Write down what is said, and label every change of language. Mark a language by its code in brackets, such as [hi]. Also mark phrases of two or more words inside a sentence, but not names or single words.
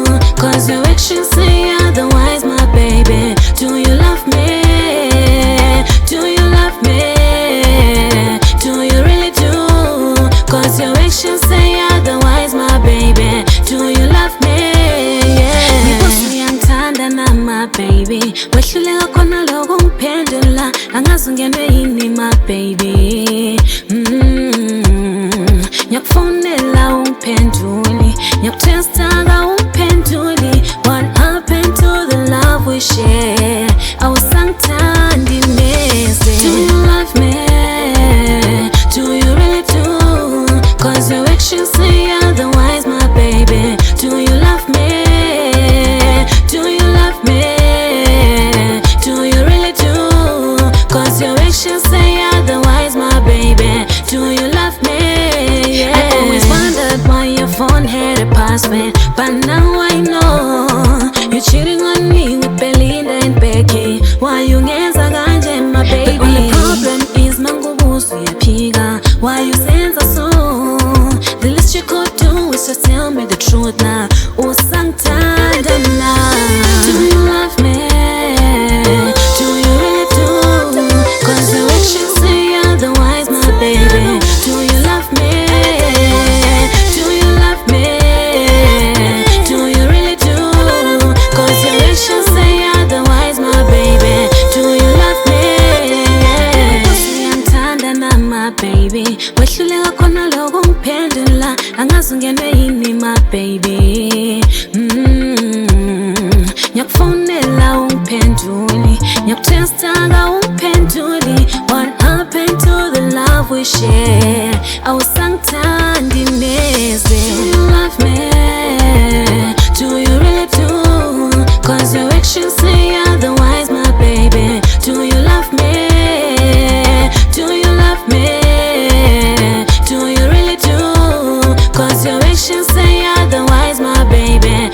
[en] Cause your actions say otherwise, my baby. Do you love me? Do you love me? Do you really do? Cause your actions say otherwise, my baby. Do you love me? Yeah. [zu] Ngibusi yangithanda na [en] my baby. [zu] Wehluleka khona lokho ngiphendula. Angazi ungenwe yini [en] my baby. [zu] Ngiyakufonela ungiphenduli. Ngiyakutesta ungiphenduli. [en] What happened to the love we share? [zu] Awusangithandi neze. [en] Do you love me? Do you really do? Cause your actions say otherwise, my baby. Do you love me? Do you love me? Do you really do? Cause your actions say otherwise, my baby. Do you love me? Yeah. I always wondered why your phone had a password, but now I know you're cheating on me with Belinda and Becky. Why you [zu] ngenza kanje, [en] my baby? The only problem is [zu] mangubuzu yaphika. [en] Why you senza so? The least you could do is just tell me the truth now. [zu] Usangithanda na. [en] Do you love me? Do you really do? Cause your actions say otherwise, my baby. Do you love me? Do you love me? Do you really do? Cause your actions say otherwise, my baby. Do you love me? Yeah. [zu] Usiyangithanda na [en] my baby. [zu] Wehluleka khona lokho ngiphendula. Angazi ungenwe yini [en] my baby. [zu] Ngiyakufonela ungiphenduli. Ngiyakutesta ungiphenduli. [en] What happened to the love we share? [zu] Awusangithandi neze. [en] Do you love me? Do you really do? Cause your actions say otherwise, my baby. Do you love me? Do you love me? Do you really do? Cause your actions say otherwise, my baby.